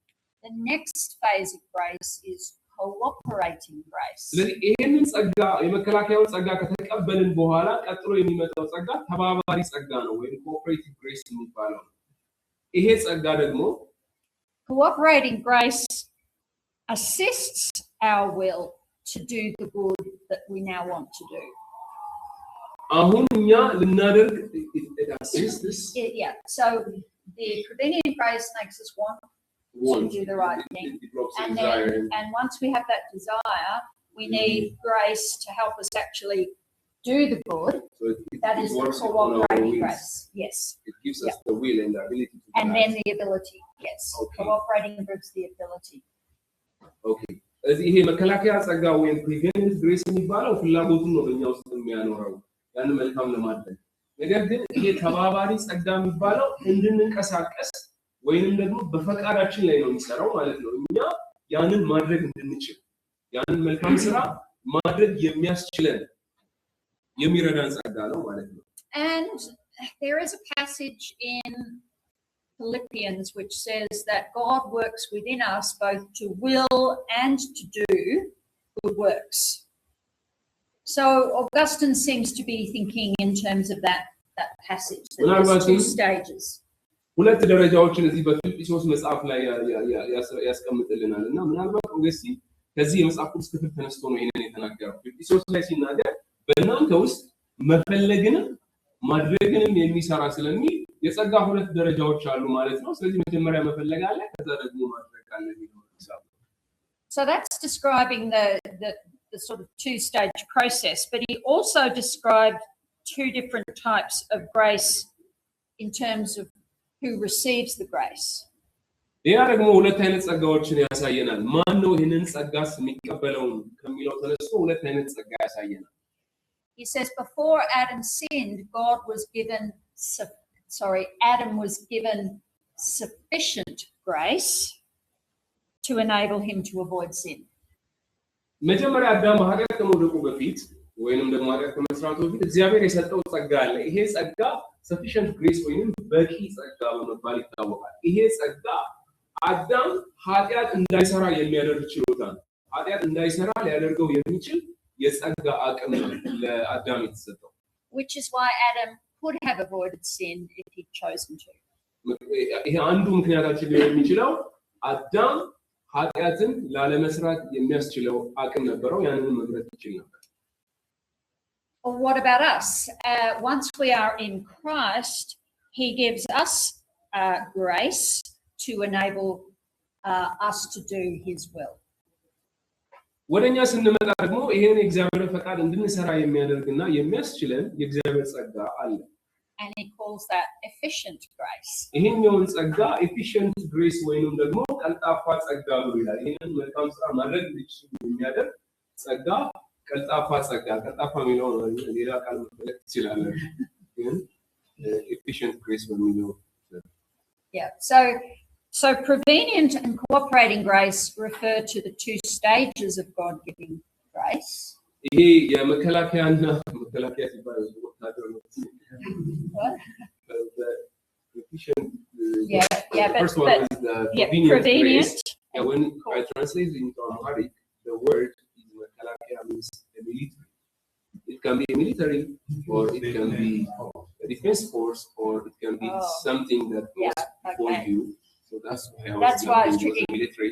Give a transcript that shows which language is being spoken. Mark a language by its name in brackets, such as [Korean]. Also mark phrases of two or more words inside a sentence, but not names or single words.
[English] The next phase of grace is cooperating grace. [Amharic] ስለዚህ ይሄንን ጸጋ የመከላከያው ጸጋ ከተቀበልን በኋላ ቀጥሎ የሚመጣው ጸጋ ተባባሪ ጸጋ ነው ወይም [English] cooperative grace [Amharic] የሚባለው ይሄ ጸጋ ደግሞ [English] cooperating grace assists our will to do the good that we now want to do. [Amharic] አሁን እኛ ልናደርግ [English] it assists Yeah, so the prevenient grace makes us want to do the right thing. And once we have that desire, we need grace to help us actually do the good. So that is the cooperating grace. Yes. It gives us the will and the ability to do and then the ability. Yes. Okay. Cooperating gives the ability. Okay. [Amharic] ስለዚህ ይሄ መከላከያ ጸጋ ወይም [English] prevenient grace [Amharic] የሚባለው ፍላጎቱን ነው በእኛ ውስጥ የሚያኖረው ያን መልካም ለማድረግ ነገር ግን ይሄ ተባባሪ ጸጋ የሚባለው እንድንንቀሳቀስ ወይንም ደግሞ በፈቃዳችን ላይ ነው የሚሰራው ማለት ነው እኛ ያንን ማድረግ እንድንችል ያንን መልካም ስራ ማድረግ የሚያስችለን የሚረዳን ጸጋ ነው ማለት ነው [English] And there is a passage in Philippians which says that God works within us both to will and to do good works. So Augustine seems to be thinking in terms of that passage, that there's two stages. [Amharic] ሁለት ደረጃዎችን እዚህ በፊልጵስዩስ መጽሐፍ ላይ ያስቀምጥልናልና ምናልባት ኦገስቲን ከዚህ የመጽሐፍ ቅዱስ ክፍል ተነስቶ ነው ይሄንን የተናገረው ፊልጵስዩስ ላይ ሲናገር በእናንተ ውስጥ መፈለግንም ማድረግንም የሚሰራ ስለሚል የጸጋ ሁለት ደረጃዎች አሉ ማለት ነው ስለዚህ መጀመሪያ መፈለግ አለ ከዛ ደግሞ ማድረግ አለ የሚለው ሐሳብ [English] So that's describing the sort of two-stage process, but he also described two different types of grace in terms of who receives the grace. [Amharic] ያ ደግሞ ሁለት አይነት ጸጋዎችን ያሳየናል ማን ነው ይሄንን ጸጋስ የሚቀበለው ከሚለው ተነስቶ ሁለት አይነት ጸጋ ያሳየናል [English] He says before Adam sinned Adam was given sufficient grace to enable him to avoid sin. [Amharic] መጀመሪያ አዳም ኃጢአት ከመውደቁ በፊት ወይንም ደግሞ ኃጢአት ከመስራቱ በፊት እግዚአብሔር የሰጠው ጸጋ አለ ይሄ ጸጋ [English] sufficient grace [Amharic] ወይንም በቂ ጸጋ በመባል ይታወቃል ይሄ ጸጋ አዳም ኃጢአት እንዳይሰራ የሚያደርግ ችሎታ ነው ኃጢአት እንዳይሰራ ሊያደርገው የሚችል የጸጋ አቅም ነው ለአዳም የተሰጠው [English] which is why Adam could have avoided sin if he'd chosen to. [Amharic] ይሄ አንዱ ምክንያታችን ሊሆን የሚችለው አዳም ኃጢአትን ላለመስራት የሚያስችለው አቅም ነበረው ያንን መምረጥ ይችል ነበር [English] Or what about us? Once we are in Christ, he gives us grace to enable us to do his will. [Amharic] ወደኛ ስንመጣ ደግሞ ይሄን የእግዚአብሔር ፈቃድ እንድንሰራ የሚያደርግና የሚያስችለን የእግዚአብሔር ጸጋ አለ [English] And he calls that efficient grace. [Amharic] ይሄኛውን ጸጋ [English] efficient grace [Amharic] ወይንም ደግሞ ቀልጣፋ ጸጋ ብሎ ይላል ይሄንን መልካም ስራ ማድረግ የሚያደርግ ጸጋ ቀልጣፋ ጸጋ ቀልጣፋ የሚለው ሌላ ቃል መፈለግ ይችላል ግን [English] efficient grace [Amharic] በሚለው [English] Yeah, so prevenient and cooperating grace refer to the two stages of God giving grace. [Amharic] ይሄ የመከላከያና መከላከያ ሲባል efficient [English] but first one is the prevenient grace. Yeah, when I translate into Amharic the word is mekalakea means a military it can be a military or it can be a defense force or it can be something that goes before you so that's why it's tricky military